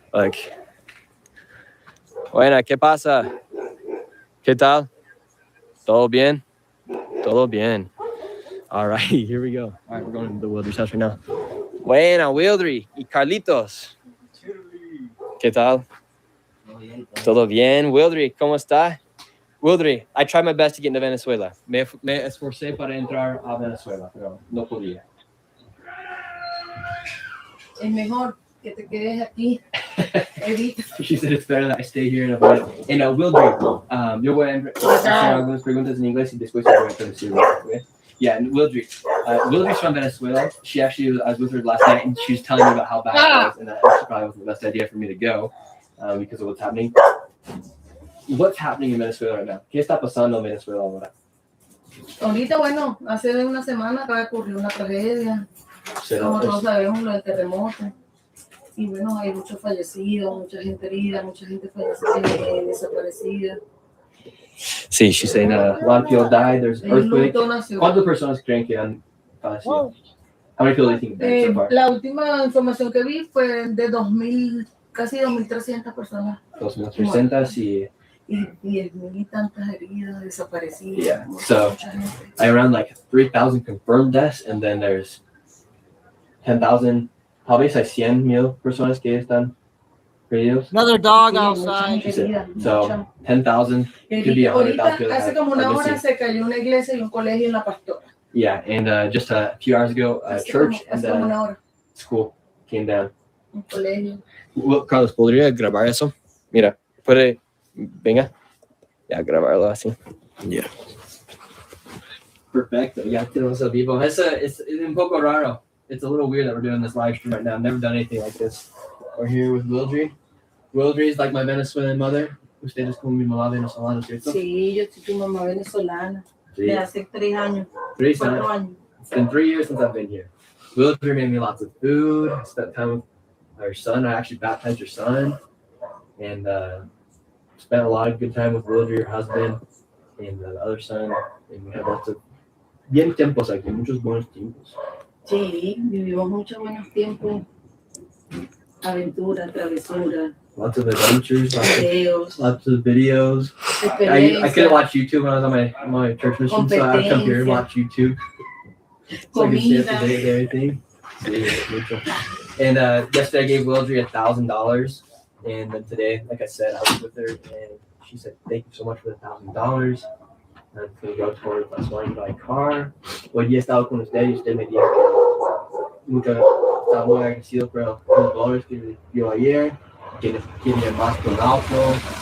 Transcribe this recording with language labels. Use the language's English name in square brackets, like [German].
[Spanish] Like, buena, ¿qué pasa? ¿Qué tal? ¿Todo bien? Todo bien. [English] All right, here we go. All right, we're going to the Wildry's house right now. [Spanish] Buena, Wildry y Carlitos. ¿Qué tal? Todo bien. Wildry, ¿cómo está? [English] Wildry, I tried my best to get into Venezuela. [Spanish] Me esforcé para entrar a Venezuela, pero no podía. Es mejor que te quedes aquí. [English] She said it's better that I stay here and avoid it. [Spanish] And Wildry, yo voy a hacer algunas preguntas en inglés y después voy a traducir. [English] Okay? Yeah, and Wildry. Wildry's from Venezuela. I was with her last night, and she was telling me about how bad it was, and that actually probably wasn't the best idea for me to go because of what's happening. What's happening in Venezuela right now? [Spanish] ¿Qué está pasando en Venezuela ahora? Ahorita, bueno, hace una semana acaba de ocurrir una tragedia. Como todos sabemos, lo del terremoto. Y bueno, hay muchos fallecidos, mucha gente herida, mucha gente desaparecida. [English] Sí, she's saying a lot of people died. There's an earthquake. [Spanish] ¿Cuántas personas creen que han fallecido? [English] How many people do you think died so far? [Spanish] La última información que vi fue de 2,000, casi 2,300 personas. 2,300 y 10,000 y tantas heridas, desaparecidas. [English] Yeah, so around like 3,000 confirmed deaths, and then there's 10,000, probably [Spanish] hay 100,000 personas que están perdidos. [English] Another dog outside. So 10,000 could be 100,000. [Spanish] Hace como una hora se cayó una iglesia y un colegio en La Pastora. [English] Yeah, and just a few hours ago, a church and a school came down. [Spanish] Un colegio. Carlos, ¿podría grabar eso? Mira, puede, venga, ya grabarlo así. [English] Yeah. [Spanish] Perfecto, ya tenemos el vivo. Es un poco raro. [English] It's a little weird that we're doing this live stream right now. I've never done anything like this. We're here with Wildry. Wildry is like my Venezuelan mother. [Spanish] Usted es como mi mamá venezolana, ¿cierto? Sí, yo soy tu mamá venezolana. Sí. De hace 3 años. 4 años. [English] It's been 3 years since I've been here. Wildry made me lots of food. I spent time with our son. I actually baptized your son. And spent a lot of good time with Wildry, your husband, and the other son. And we had lots of [Spanish] bien tiempos aquí, muchos buenos tiempos. [English] Sí, vivimos muchos buenos tiempos. Aventura, travesura. Lots of adventures, lots of videos. Experiencia. I couldn't watch YouTube when I was on my church mission, so I would come here and watch YouTube. So I could stay up to date with everything. And yesterday I gave Wildry $1,000, and then today, like I said, I was with her, and she said, "Thank you so much for the $1,000. I'm gonna go towards las money to buy a car." [Spanish] Hoy día he estado con usted y usted me dijo que estaba muy agradecido por los $1,000 que me dio ayer, que quiere más que un auto.